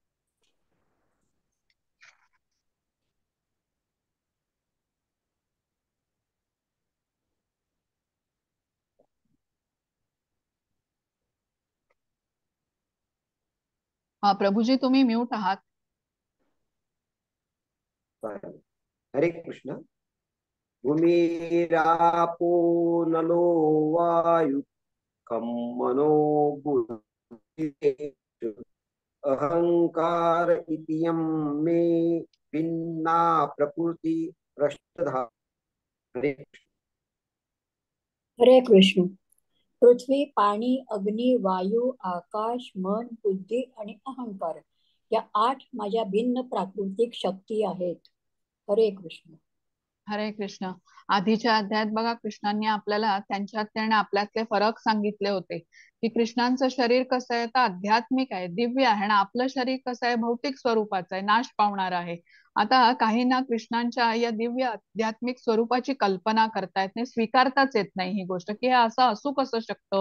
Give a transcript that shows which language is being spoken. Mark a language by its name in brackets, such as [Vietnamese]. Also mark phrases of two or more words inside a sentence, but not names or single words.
[Marathi] प्रभूजी तुम्ही म्यूट आहात. हरे कृष्ण. [Sanskrit] भूमिरापो नलो वायु खम मनो बुद्धि अहंकार इतियम मे भिन्ना प्रकृति प्रष्टधा. [Marathi] हरे हरे कृष्ण. पृथ्वी, पाणी, अग्नी, वायू, आकाश, मन, बुद्धी आणि अहंकार या 8 माझ्या भिन्न प्राकृतिक शक्ती आहेत. हरे कृष्ण. हरे कृष्ण. आधीच्या अध्यायात बघा कृष्णांनी आपल्याला त्यांच्यातले आणि आपल्यातले फरक सांगितले होते की कृष्णांचं शरीर कसं आहे तर आध्यात्मिक आहे, दिव्य आहे आणि आपलं शरीर कसं आहे भौतिक स्वरूपाचं आहे, नाश पावणार आहे. आता काहींना कृष्णांच्या या दिव्य आध्यात्मिक स्वरूपाची कल्पना करता येत नाही, स्वीकारताच येत नाही ही गोष्ट की हे असं असू कसं शकतं.